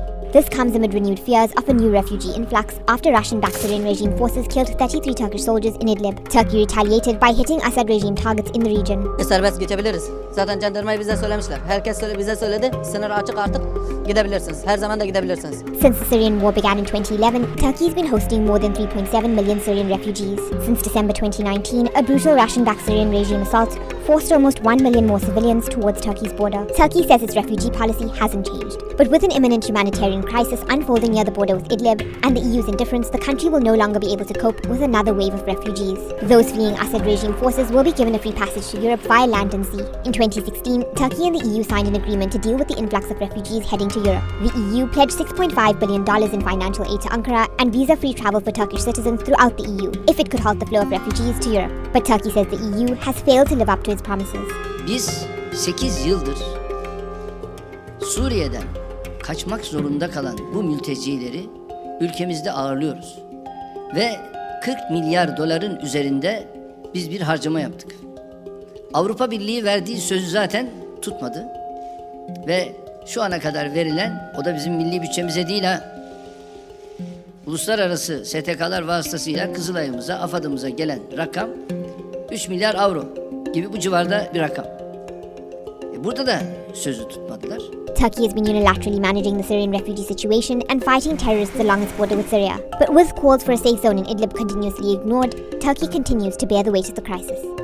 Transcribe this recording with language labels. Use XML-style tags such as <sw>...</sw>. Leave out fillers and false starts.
<en>This comes amid renewed fears of a new refugee influx after Russian-backed Syrian regime forces killed 33 Turkish soldiers in Idlib. Turkey retaliated by hitting Assad regime targets in the region.</en> <tr>Serbest geçebiliriz. Zaten jandarmayı bize söylemişler. Herkes bize söyledi. Sınır açık artık. Gidebilirsiniz. Her zaman da gidebilirsiniz.</tr> <en>Since the Syrian war began in 2011, Turkey's been hosting more than 3.7 million Syrian refugees. Since December 2019, a brutal Russian-backed Syrian regime assault forced almost 1 million more civilians towards Turkey's border. Turkey says its refugee policy hasn't changed. But with an imminent humanitarian crisis unfolding near the border with Idlib and the EU's indifference, the country will no longer be able to cope with another wave of refugees. Those fleeing Assad regime forces will be given a free passage to Europe via land and sea. In 2016, Turkey and the EU signed an agreement to deal with the influx of refugees heading to Europe. The EU pledged $6.5 billion in financial aid to Ankara and visa-free travel for Turkish citizens throughout the EU if it could halt the flow of refugees to Europe. But Turkey says the EU has failed to live up to its promises.</en> <tr>Biz 8 yıldır Suriye'den kaçmak zorunda kalan bu mültecileri ülkemizde ağırlıyoruz. Ve 40 milyar doların üzerinde biz bir harcama yaptık. Avrupa Birliği verdiği sözü zaten tutmadı. Ve şu ana kadar verilen, o da bizim milli bütçemize değil ha, uluslararası STK'lar vasıtasıyla Kızılay'ımıza, AFAD'ımıza gelen rakam 3 milyar avro gibi bu civarda bir rakam. Burada da sözü tutmadılar.</tr> <en>Turkey has been unilaterally managing the Syrian refugee situation and fighting terrorists along its border with Syria. But with calls for a safe zone in Idlib continuously ignored, Turkey continues to bear the weight of the crisis.</en>